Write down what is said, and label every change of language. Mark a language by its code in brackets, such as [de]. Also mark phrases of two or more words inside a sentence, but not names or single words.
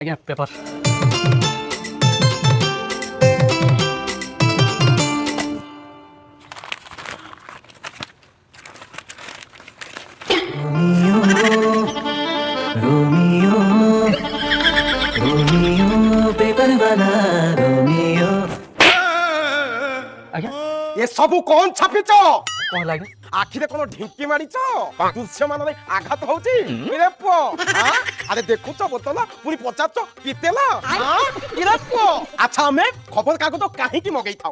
[or] ଆଜ୍ଞା ପେପର [hi] रोमियो रोमियो पेपर वाला रोमियो। [or] ଆଜ୍ଞା ଏ ସବୁ କଣ ଛାପିଛ? କଣ ହେଲା ଆଜ୍ଞା? ଆଖିରେ କଣ ଢିଙ୍କି ମାରିଛ? ଦୃଶ୍ୟମାନରେ ଆଘାତ ହଉଛି ଇରେ ପୁଅ ଆଁ? ଆରେ ଦେଖୁଛ ବୋତଲ ପୁଣି ପଚାରୁଛ ପିତେଲ ଇରେ ପୁଅ। ଆଚ୍ଛା ଆମେ ଖବର କାଗଜ କାହିଁକି ମଗେଇଥାଉ?